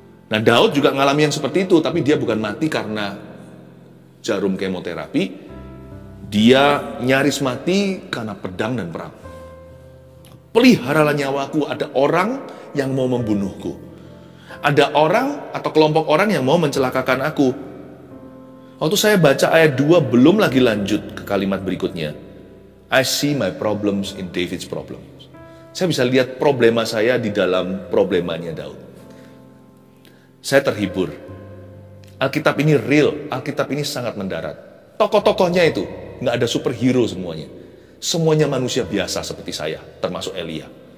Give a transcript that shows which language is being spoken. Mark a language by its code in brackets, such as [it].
[id] Nah, Daud juga mengalami yang seperti itu, tapi dia bukan mati karena jarum kemoterapi. Dia nyaris mati karena pedang dan perang. Peliharalah nyawaku, ada orang yang mau membunuhku. Ada orang atau kelompok orang yang mau mencelakakan aku. Waktu saya baca ayat 2, belum lagi lanjut ke kalimat berikutnya. [en] I see my problems in David's problems. [id] Saya bisa lihat problema saya di dalam problemanya Daud. Saya terhibur. Alkitab ini real, Alkitab ini sangat mendarat. Tokoh-tokohnya itu, nggak ada superhero semuanya. Semuanya manusia biasa seperti saya, termasuk Elia.